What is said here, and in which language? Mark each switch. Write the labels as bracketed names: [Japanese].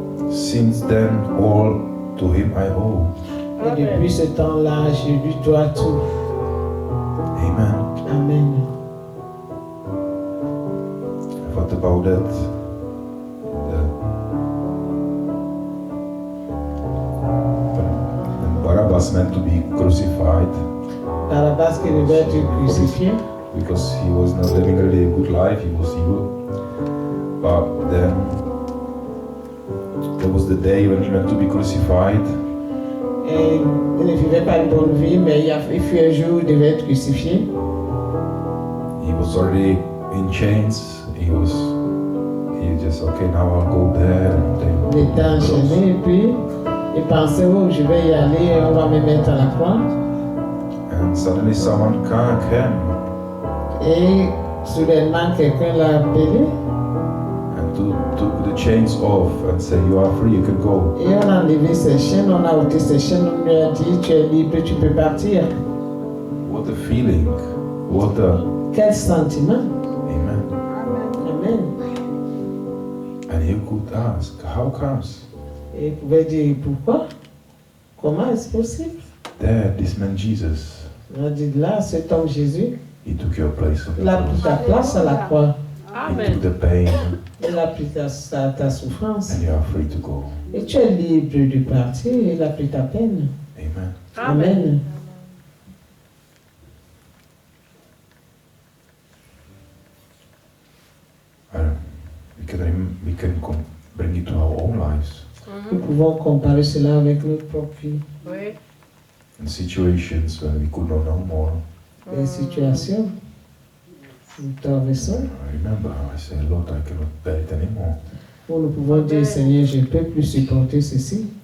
[English] Since then, all to him I owe. [French] Et depuis ce temps-là, je lui dois tout. [English] Amen. Amen. What about that? When Barabbas meant to be crucified [French] Barabbas qui devait être crucifié, [English] because he was not living really a good life, he was evil. But then there was the day when he meant to be crucified. [French] et il ne vivait pas une bonne vie, mais il fut un jour où il devait être crucifié. [English] He was already in chains. He just okay, now I'll go there and [French] Il était enchaîné et puis il pensait, oh, je vais y aller, on va me mettre à la croix. [English] and suddenly someone came [French] Et soudainement, quelqu'un l'a appelé [English] and took the chains off and said, you are free, you can go. [French] et on a enlevé ses chaînes, on a ôté ses chaînes, on lui a dit, tu es libre, tu peux partir. [English] What a feeling. What a [French] Quel sentiment. [English] amen. Amen. And you could ask, how comes? [French] Et il pouvait dire, pourquoi? Comment est-ce possible? [English] There, this man Jesus, [French] On a dit, là, cet homme Jésus, [English] he took your place on the [French] il a pris ta [English] cross. [French] place à la croix. [English] He took Amen. the pain [French] Il a pris ta souffrance. [English] and you are free to go. [French] Et tu es libre de partir, il a pris ta peine. [English] Amen. Amen. We can bring it to our own lives. [French] Nous pouvons comparer cela avec notre propre vie. Oui. [English] In situations when we could not know more, [French] Des situations Nous traversons. [English] I remember I said, Lord, I cannot bear it anymore. [French] Où nous pouvons dire, Seigneur, je ne peux plus supporter ceci.